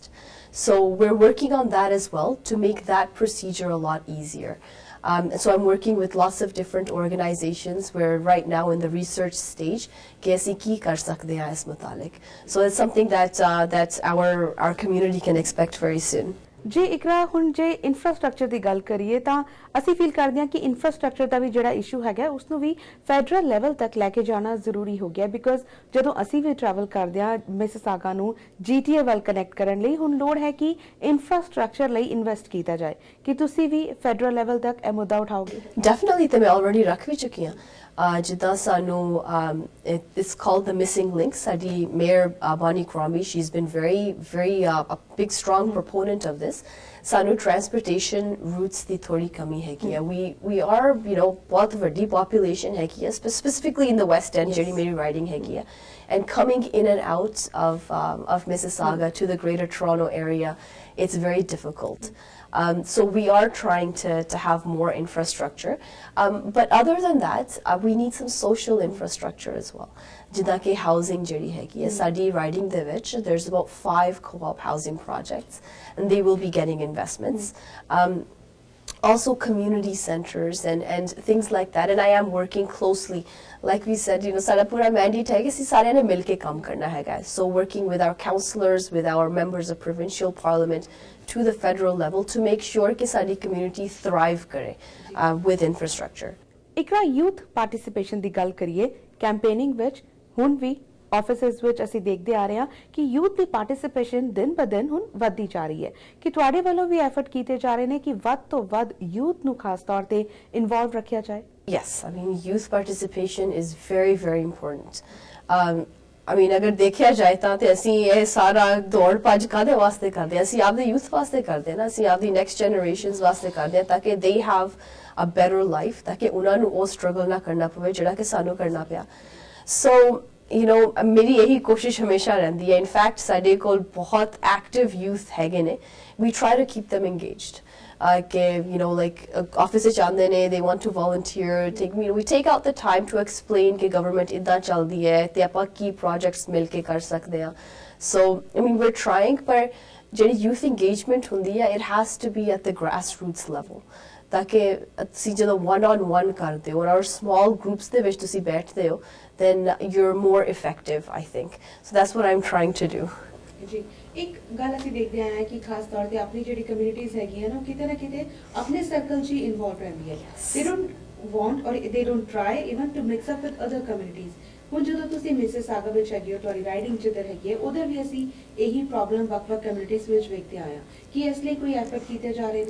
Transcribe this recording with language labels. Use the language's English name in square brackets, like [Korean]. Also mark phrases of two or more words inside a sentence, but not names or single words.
[English] So we're working on that as well to make that procedure a lot easier. So I'm working with lots of different organizations. We're right now in the research stage. So it's something that our community can expect very soon. [Punjabi] ਜੇ ਇਕਰਾ ਹੁਣ ਜੇ ਇਨਫਰਾਸਟ੍ਰਕਚਰ ਦੀ ਗੱਲ ਕਰੀਏ ਤਾਂ ਅਸੀਂ ਫੀਲ ਕਰਦੇ ਹਾਂ ਕਿ ਇਨਫਰਾਸਟ੍ਰਕਚਰ ਦਾ ਵੀ ਜਿਹੜਾ ਇਸ਼ੂ ਹੈਗਾ ਉਸ ਨੂੰ ਵੀ [English] federal level [Punjabi] ਤੱਕ ਲੈ ਕੇ ਜਾਣਾ ਜ਼ਰੂਰੀ ਹੋ ਗਿਆ ਬਿਕਾਜ਼ ਜਦੋਂ ਅਸੀਂ ਵੀ ਟਰੈਵਲ ਕਰਦੇ ਹਾਂ ਮਿਸਿਸਾਗਾ ਨੂੰ GTA ਵੱਲ ਕਨੈਕਟ ਕਰਨ ਲਈ ਹੁਣ ਲੋੜ ਹੈ ਕਿ ਇਨਫਰਾਸਟ੍ਰਕਚਰ ਲਈ ਇਨਵੈਸਟ ਕੀਤਾ ਜਾਏ ਕਿ ਤੁਸੀਂ ਵੀ [English] federal level [Punjabi] ਤੱਕ ਇਹ ਮੁੱਦਾ ਉਠਾਓਗੇ [English] Definitely [Punjabi] ਤੇ ਮੈਂ [English] already [Punjabi] ਰੱਖ ਵੀ ਚੁੱਕੀ ਹਾਂ ਜਿੱਦਾਂ ਸਾਨੂੰ [English] it's called the missing link [Punjabi] ਸਾਡੀ ਮੇਅਰ [English] Bonnie Crombie she's been very a big strong proponent of this ਸਾਨੂੰ transportation routes [Punjabi] ਦੀ ਥੋੜੀ ਕਮੀ ਹੈਗੀ ਹੈ [English] we are [Punjabi] ਬਹੁਤ ਵੱਡੀ [English] population [Punjabi] ਹੈਗੀ ਹੈ [English] specifically in the West End [Punjabi] ਜਿਹੜੀ ਮੇਰੀ [English] riding [Punjabi] ਹੈਗੀ ਹੈ [English] and coming in and out of Mississauga to the Greater Toronto area it's very difficult. So we are trying to have more infrastructure. But other than that, we need some social infrastructure as well. [Punjabi] ਜਿੱਦਾਂ ਕੇ housing ਜਿਹੜੀ ਹੈਗੀ ਹੈ ਸਾਡੀ riding ਦੇ ਵਿੱਚ [English] there's about 5 co-op housing projects and they will be getting investments. Also community centers and things like that and I am working closely like we said [Punjabi] sara pura mandate hai ki ਅਸੀਂ ਸਾਰਿਆਂ ਨੇ ਮਿਲ ਕੇ ਕੰਮ ਕਰਨਾ ਹੈਗਾ [English] so working with our councillors with our members of provincial parliament to the federal level to make sure [Punjabi] ਕਿ ਸਾਡੀ [English] community thrive kare with infrastructure. [Punjabi] ਇਕਰਾ [English] youth participation [Punjabi] ਦੀ ਗੱਲ ਕਰੀਏ ਕੈਂਪੇਨਿੰਗ ਵਿੱਚ ਹੁਣ ਵੀ ਆਫਿਸਿਸ ਵਿੱਚ ਅਸੀਂ ਦੇਖਦੇ ਆ ਰਹੇ ਹਾਂ ਕਿ ਯੂਥ ਦੀ ਪਾਰਟਿਸਿਪੇਸ਼ਨ ਦਿਨ ਬ ਦਿਨ ਹੁਣ ਵੱਧਦੀ ਜਾ ਰਹੀ ਹੈ ਕਿ ਤੁਹਾਡੇ ਵੱਲੋਂ ਵੀ ਐਫਰਟ ਕੀਤੇ ਜਾ ਰਹੇ ਨੇ ਕਿ ਵੱਧ ਤੋਂ ਵੱਧ ਯੂਥ ਨੂੰ ਖਾਸ ਤੌਰ ਤੇ ਇਨਵੋਲਵ ਰੱਖਿਆ ਜਾਏ [English] Yes, I mean youth participation is very important. I mean [Punjabi] ਅਗਰ ਦੇਖਿਆ ਜਾਏ ਤਾਂ ਤੇ ਅਸੀਂ ਇਹ ਸਾਰਾ ਦੌੜ ਭੱਜ ਕਾਦੇ ਵਾਸਤੇ ਕਰਦੇ ਹਾਂ ਅਸੀਂ ਆਪਦੇ ਯੂਥ ਵਾਸਤੇ ਕਰਦੇ ਹਾਂ ਨਾ ਅਸੀਂ ਆਪਦੀ [English] next generations [Punjabi] ਵਾਸਤੇ ਕਰਦੇ ਹਾਂ ਤਾਂ ਕਿ [English] they have a better life [Punjabi] ਤਾਂ ਕਿ ਉਹਨਾਂ ਨੂੰ ਉਹ ਸਟਰਗਲ ਨਾ ਕਰਨਾ ਪਵੇ ਜਿਹੜਾ ਕਿ ਸਾਨੂੰ ਕਰਨਾ ਪਿਆ so ਮੇਰੀ ਇਹੀ ਕੋਸ਼ਿਸ਼ ਹਮੇਸ਼ਾ ਰਹਿੰਦੀ ਹੈ [English] in fact [Punjabi] ਸਾਡੇ ਕੋਲ ਬਹੁਤ [English] active youth [Punjabi] ਹੈਗੇ ਨੇ [English] we try to keep them engaged like office [Punjabi] ਵਿੱਚ ਆਉਂਦੇ ਨੇ [English] they want to volunteer we take out the time to explain [Punjabi] ਕਿ government ਇੱਦਾਂ ਚੱਲਦੀ ਹੈ ਤੇ ਆਪਾਂ ਕੀ projects ਮਿਲ ਕੇ ਕਰ ਸਕਦੇ ਹਾਂ [English] so I mean we're trying [Punjabi] ਪਰ ਜਿਹੜੀ [English] youth engagement [Punjabi] ਹੁੰਦੀ ਹੈ [English] it has to be at the grassroots level [Punjabi] ਤਾਂ ਕਿ ਤੁਸੀਂ ਜਦੋਂ [English] one-on-one [Punjabi] ਕਰਦੇ ਹੋ [English] or small groups [Punjabi] ਦੇ ਵਿੱਚ ਤੁਸੀਂ ਬੈਠਦੇ ਹੋ [English] then you're more effective I think so that's what I'm trying to do [Punjabi] ਜੀ ਇੱਕ ਗੱਲ ਅਸੀਂ ਦੇਖਦੇ ਆਏ ਹਾਂ ਕਿ ਖਾਸ ਤੌਰ ਤੇ ਆਪਣੀ ਜਿਹੜੀ ਕਮਿਊਨਿਟੀਜ਼ ਹੈਗੀਆਂ ਨਾ ਕਿਤੇ ਨਾ ਕਿਤੇ ਆਪਣੇ ਸਰਕਲ 'ਚ ਹੀ ਇਨਵੋਲਵ ਰਹਿੰਦੀ ਹੈ [English] they don't want or they don't try even to mix up with other communities [Punjabi] ਹੁਣ ਜਦੋਂ ਤੁਸੀਂ ਮਿਸਿਸਾਗਾ ਵਿੱਚ ਹੈਗੇ ਹੋ ਤੁਹਾਡੀ ਰਾਈਡਿੰਗ ਜਿੱਧਰ ਹੈਗੀ ਹੈ ਉਧਰ ਵੀ ਅਸੀਂ ਇਹੀ ਪ੍ਰੋਬਲਮ ਵੱਖ-ਵੱਖ ਕਮਿਊਨਿਟੀਜ਼ ਵਿੱਚ ਵੇਖਦੇ ਆਏ ਹਾਂ ਕਿ ਇਸ ਲਈ ਕੋਈ ਐਫਰਟ ਕੀਤੇ ਜਾ ਰਹੇ ਨੇ